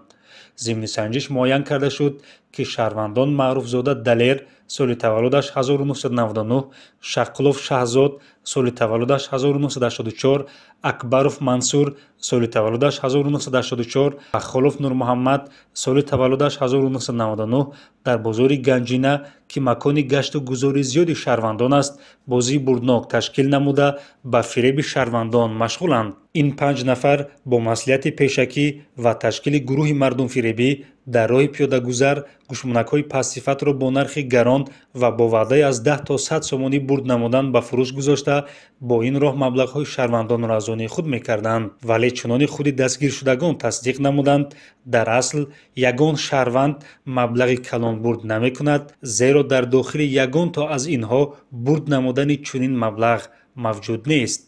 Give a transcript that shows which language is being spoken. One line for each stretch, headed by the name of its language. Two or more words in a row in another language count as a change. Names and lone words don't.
Persian: ضمن سنجش معین کرده شد که شهروندان معروف زاده دلیر سال تولدش 1999، شقلوف شهزاد سال تولدش 1984، اکبروف منصور سال تولدش 1984 و خلوف نور محمد سال تولدش 1999 در بازار گنجینه که مکان گشت و گذار زیادی شهروندان است بازی بردناک تشکیل نموده به فریب شهروندان مشغولند. این 5 نفر با مسئولیت پیشکی و تشکیل گروه مردم فریبی در راه پیاده گذر گوشمونک‌های پس صفت را با نرخ گران و با وعده از 10 تا 100 سومانی برد نمودن به فروش گذاشته
Tajik: карда бо ин роҳ маблағҳои шаҳрвандонро аз они худ мекарданд, вале чунони худи дастгиршудагон тасдиқ намуданд, дар асл ягон шаҳрванд маблағи калон бурд намекунад, зеро дар дохили ягон то аз инҳо бурд намудани чунин маблағ мавҷуд нест.